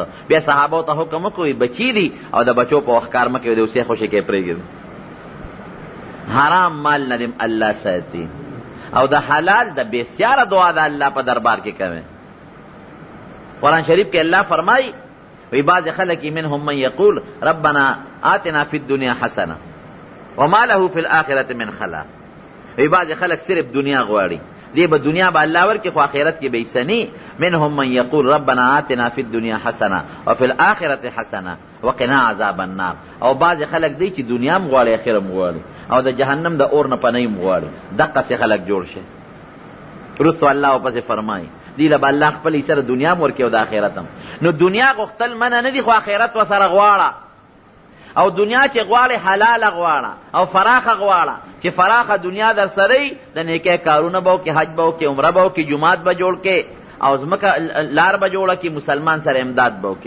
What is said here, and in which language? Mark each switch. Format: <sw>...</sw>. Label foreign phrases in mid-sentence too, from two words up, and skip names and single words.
<ps>بیا صحابو ته حکم وکړو بچي دي او د بچو په وخت کار مه کوئ، د اوسې خوشې کې پرېږدي. حرام مال نه دې الله ساتي او د حلال د بسیاره دعا د الله په دربار کې کوي. قرآن شریف کې الله فرمایي وی بعض خلک</ps> <ar>منهم من یقول ربنا آتنا فی الدنیا حسنه وما له فی الاخرة من خلاق.</ar> <ps>وی بعض خلک صرف دنیا غواړي، دی به دنیا به الله ورکړي خو آخرت کې به یې سني.</ps> <ar>منهم من یقول ربنا آتنا فی الدنیا حسنه وفی الاخرة حسنه وقنا عذاب النار.</ar> <ps>او بعض خلک دی چې دنیا هم غواړي آخرت هم غواړي او د جهنم د اور نه پناه هم غواړي. دقسې خلک جوړ شي. وروستو الله ورپسې فرمایي دی له به الله خپل سره دنیا هم ورکړي او د آخرت هم. نو دنیا غوښتل منع نه دي، خو آخرت ورسره غواړه. او دنیا چې غواړې حلاله غواړه او فراخه غواړه، چې فراخه دنیا در سره د نیکۍ کارونه به وکړې، حج به وکړې، عمره به وکړې، جومات به جوړ کړې او ځمکه لار به جوړه کړې، مسلمان سره امداد به وکړې.</ps>